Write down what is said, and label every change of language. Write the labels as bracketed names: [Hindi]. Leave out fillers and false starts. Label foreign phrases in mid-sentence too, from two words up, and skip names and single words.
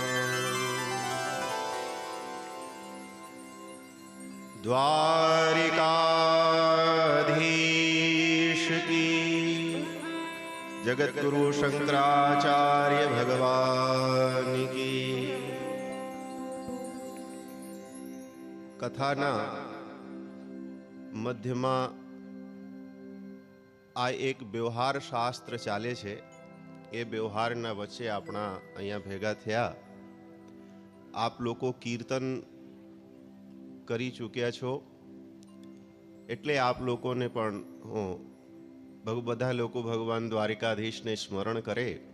[Hindi] द्वारिकाधीश की जगद्गुरु शंकराचार्य भगवान की। [Gujarati] कथाना मध्यમાં આ એક વ્યવહાર શાસ્ત્ર ચાલે છે. એ વ્યવહારના વચ્ચે આપણા અહીંયા ભેગા થયા. આપ લોકો કીર્તન કરી ચૂક્યા છો એટલે આપ લોકોને પણ હું બધા લોકો ભગવાન દ્વારિકાધીશને સ્મરણ કરે.